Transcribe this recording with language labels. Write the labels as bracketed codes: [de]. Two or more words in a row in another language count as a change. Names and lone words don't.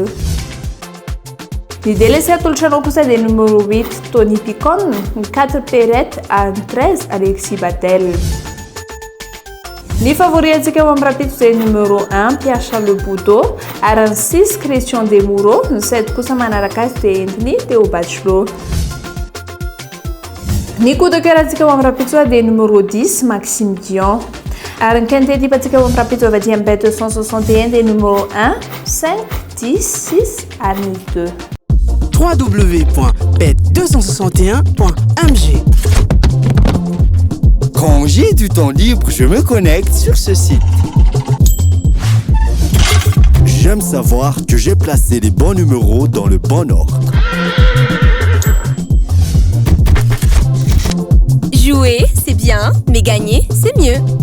[mg] Ny délaissé atolotranao kosa dia numéro 8 Tony Picon, ny 4 Perrette ary ny 13 Alexis Batel. Ny favori antsika ao amin'ny rapito dia numéro 1 Pierre Charles Boudot ary ny 6 Christian Demoureau, ny 7 kosa manaraka azy dia entiny Théo Bachelot. Ny [fr] coup de cœur [mg] antsika ao amin'ny rapito dia numéro 10 Maxime Dion ary ny [fr] quintet type [mg] antsika ao amin'ny rapito avy aty amin'ny bet 261 dia numéro 1 5 10 6 ary ny 2. www.bet261.mg. [fr] Quand j'ai du temps libre, je me connecte sur ce site. J'aime savoir que j'ai placé les bons numéros dans le bon ordre. Jouer, c'est bien, mais gagner, c'est mieux.